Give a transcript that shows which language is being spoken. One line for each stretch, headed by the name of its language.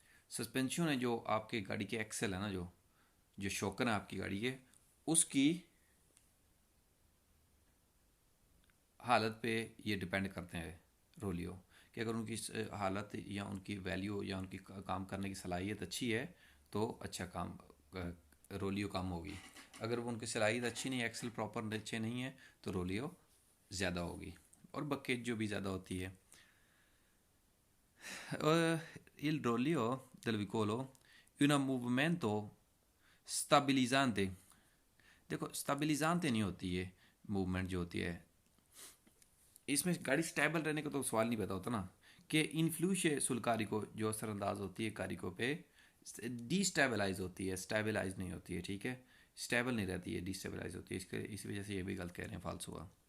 Hindi: Suspension है जो आपके गाड़ी के एक्सेल है ना, जो शॉकर है आपकी गाड़ी के, उसकी हालत पे ये डिपेंड करते हैं रोलियो, कि अगर उनकी हालत या उनकी वैल्यू या उनकी काम करने की सलाहियत अच्छी है तो अच्छा काम रोलियो कम होगी। अगर वो उनकी सलाहियत अच्छी नहीं है, एक्सेल प्रॉपर अच्छे नहीं है, तो रोलियो ज़्यादा होगी और बकेट जो भी ज़्यादा होती है।
Italian: Il rollio del vicolo è un movimento stabilizzante।
Hindi: देखो स्टेबलाइजेंट नहीं होती है मूवमेंट जो होती है, इसमें गाड़ी स्टेबल रहने का तो सवाल नहीं पैदा होता ना, कि इन्फ्लूश सुलकारी को जो असरअंदाज होती है कारिको पे, डिस्टेबलाइज होती है, स्टेबलाइज नहीं होती है। ठीक है, स्टेबल नहीं रहती है, डिस्टेबलाइज होती है। इसके इस वजह से ये भी गलत कह रहे हैं, फालसू हुआ।